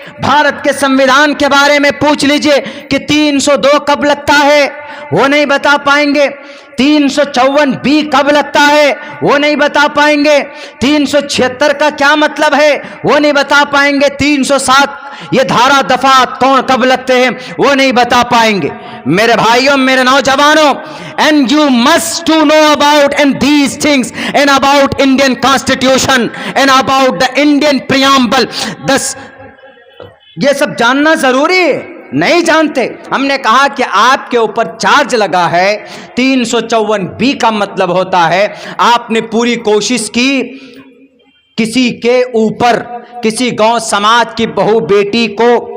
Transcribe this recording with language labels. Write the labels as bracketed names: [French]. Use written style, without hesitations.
[Urdu] بھارت کے سنویدھان کے بارے میں پوچھ لیجئے کہ 302 کب لگتا ہے، وہ نہیں بتا پائیں گے. 354B کب لگتا ہے وہ نہیں بتا پائیں گے. 376 کا کیا مطلب ہے وہ نہیں بتا پائیں گے. 307 یہ دھارا دفعات کون کب لگتے ہیں وہ نہیں بتا پائیں گے. میرے بھائیوں، میرے نوجوانوں، [English] and you must to know about and these things and about Indian Constitution and about the Indian preamble. [Urdu] یہ سب جاننا ضروری ہے، نہیں جانتے. ہم نے کہا کہ آپ کے اوپر چارج لگا ہے. 354B کا مطلب ہوتا ہے آپ نے پوری کوشش کی کسی کے اوپر، کسی گاؤں سماج کی بہو بیٹی کو